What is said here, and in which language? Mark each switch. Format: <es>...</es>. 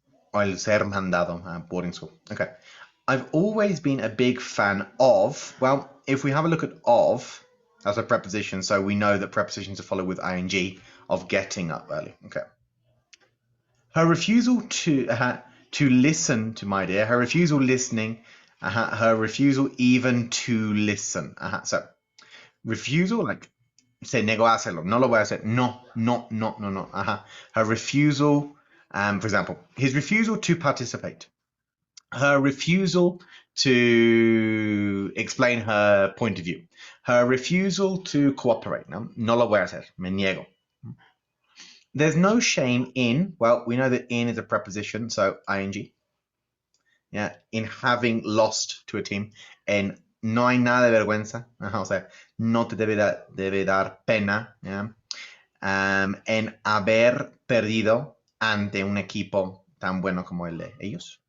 <en>Or</en> <es>el ser mandado</es> <en>at boarding school. Okay. I've always been a big fan of, well, if we have a look at of as a preposition, so we know that prepositions are followed with ing, of getting up early. Okay. Her refusal to listen to my dear, her refusal listening, her refusal even to listen. So refusal, like</en> <es>se negó a hacerlo, no lo voy a hacer, no, no, no, no, no.</es> <en>Her refusal, for example, his refusal to participate, her refusal to explain her point of view, her refusal to cooperate.</en> <es>No lo voy a hacer, me niego.</es> <en>There's no shame in, well, we know that in is a preposition, so ing. Yeah, in having lost to a team.</en> <es>En no hay nada de vergüenza. O sea, no te debe dar pena. Yeah. En haber perdido ante un equipo tan bueno como el de ellos.</es>